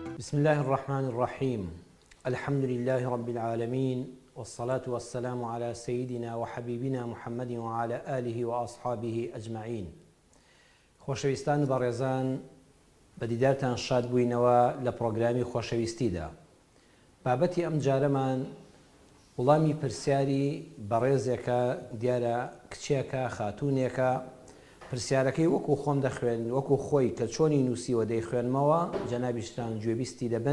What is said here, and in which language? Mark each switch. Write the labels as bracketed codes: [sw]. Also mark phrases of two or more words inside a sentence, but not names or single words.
[ar] بسم الله الرحمن الرحيم. الحمد لله رب العالمين، والصلاة والسلام على سيدنا وحبيبنا محمد وعلى آله وأصحابه أجمعين. [ckb] خۆشەویستان بەڕێزان، بەدیدارتان شاد بووینەوە لە پرۆگرامی خۆشەویستیدا. بابەتی ئەم جارەمان وڵامی پرسیاری بەڕێزێکە، دیارە کچێکە، خاتوونێکە. پرسیارەکەی وەکو خۆم دەخوێن، وەکو خۆی کە چۆنی نووسیوە دەیخوێنمەوە، جەنابیشتان گوێبیستی دەبن.